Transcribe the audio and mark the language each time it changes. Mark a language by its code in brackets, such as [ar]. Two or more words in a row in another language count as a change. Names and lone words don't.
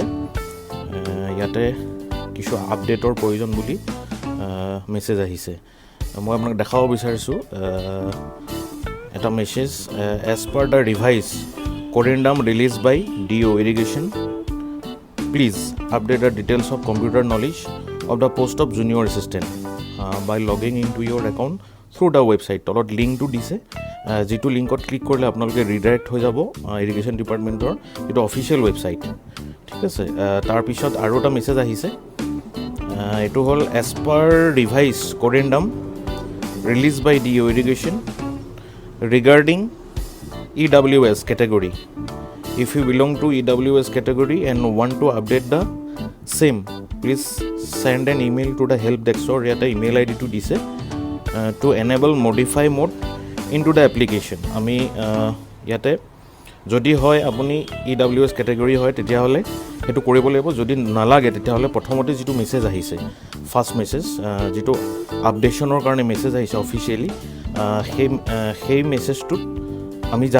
[as] ইয়াতে কিছু আপডেটৰ প্ৰয়োজন বুলি মেছেজ আহিছে। মই আপোনাক দেখাব বিচাৰিছোঁ এটা মেছেজ। [en] as per the revised corrigendum released by DO Irrigation, please update the details of computer knowledge of the post of junior assistant by logging into your account through the website. [as] তলত লিংকটো দিছে, যিটো লিংকত ক্লিক কৰিলে আপোনালোকে ৰিডাইৰেক্ট হৈ যাব ইৰিগেশ্যন ডিপাৰ্টমেণ্টৰ যিটো [en] official website. [as] ঠিক আছে, তাৰপিছত আৰু এটা মেছেজ আহিছে। এইটো হ'ল [en] as per revised corrigendum released by DO Irrigation regarding EWS category. If you belong to EWS category and want to update the same, please send an email to the help desk or [as] ইয়াতে ইমেইল আইডিটো দিছে [en] to enable modify mode into the application. [as] আমি ইয়াতে যদি হয় আপুনি EWS কেটেগৰী হয় তেতিয়াহ'লে সেইটো কৰিব লাগিব। যদি নালাগে তেতিয়াহ'লে প্ৰথমতে যিটো মেছেজ আহিছে, [en] first message [as] যিটো আপডেশ্যনৰ কাৰণে মেছেজ আহিছে অফিচিয়েলি, সেই মেছেজটোত আমি যাম।